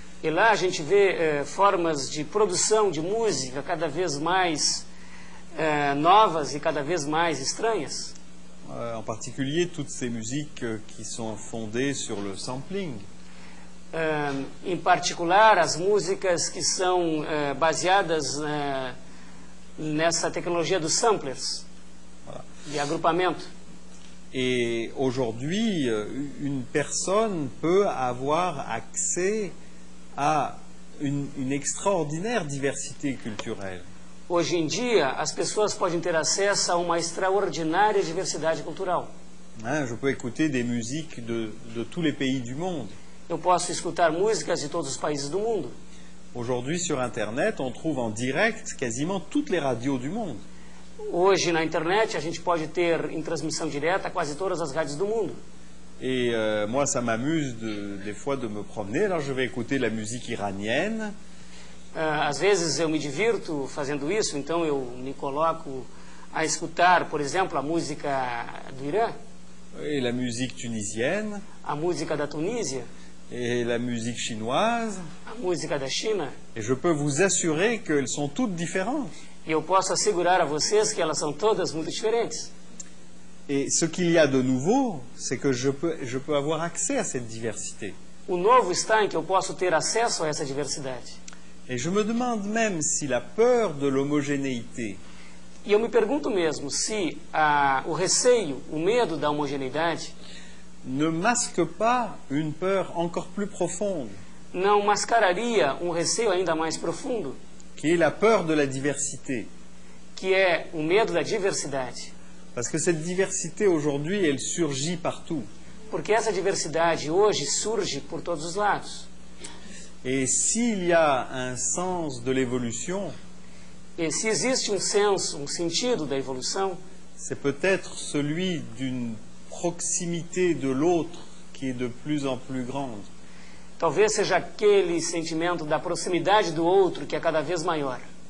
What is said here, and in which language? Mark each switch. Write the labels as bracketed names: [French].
[Portuguese] E lá a gente vê formas de produção de música cada vez mais novas e cada vez mais estranhas. [French] En particulier toutes ces musiques qui sont fondées sur le sampling. [Portuguese] Em particular, as músicas que são baseadas nessa tecnologia dos samplers, de agrupamento. [French] Et aujourd'hui, une personne peut avoir accès à une extraordinaire diversité culturelle. [Portuguese] Hoje em dia, as pessoas podem ter acesso a uma extraordinária diversidade cultural. [French] Je peux écouter des musiques de tous les pays du monde. [Portuguese] Eu posso escutar músicas de todos os países do mundo. [French] Aujourd'hui, sur Internet, on trouve en direct quasiment toutes les radios du monde. [Portuguese] Hoje, na internet, a gente pode ter em transmissão direta quase todas as rádios do mundo. [French] Et moi, ça m'amuse des fois de me promener. Alors, je vais écouter la musique iranienne. [Portuguese] Às vezes eu me divirto fazendo isso, então eu me coloco a escutar, por exemplo, a música do Irã. [French] Et la musique tunisienne. [Portuguese] A música da Tunísia. [French] Et la musique chinoise. [Portuguese] A música da China. [French] Et je peux vous assurer qu'elles sont toutes différentes. [Portuguese] E eu posso assegurar a vocês que elas são todas muito diferentes. [French] Et ce qu'il y a de nouveau, c'est que je peux avoir accès à cette diversité. [Portuguese] O novo está em que eu posso ter acesso a essa diversidade. [French] Et je me demande même si la peur de l'homogénéité [Portuguese] E eu me pergunto mesmo se o receio, o medo da homogeneidade [French] ne masque pas une peur encore plus profonde, [Portuguese] não mascararia um receio ainda mais profundo, [French] qui est la peur de la diversité. [Portuguese] que é o medo da diversidade. [French] Parce que cette diversité aujourd'hui, elle surgit partout. [Portuguese] Porque essa diversidade hoje surge por todos os lados. [French] Et s'il y a un sens de l'évolution, [Portuguese] E se existe um senso, um sentido da evolução, [French] c'est peut-être celui d'une proximité de l'autre qui est de plus en plus grande. [Portuguese] talvez seja aquele sentimento da proximidade do outro que é cada vez maior.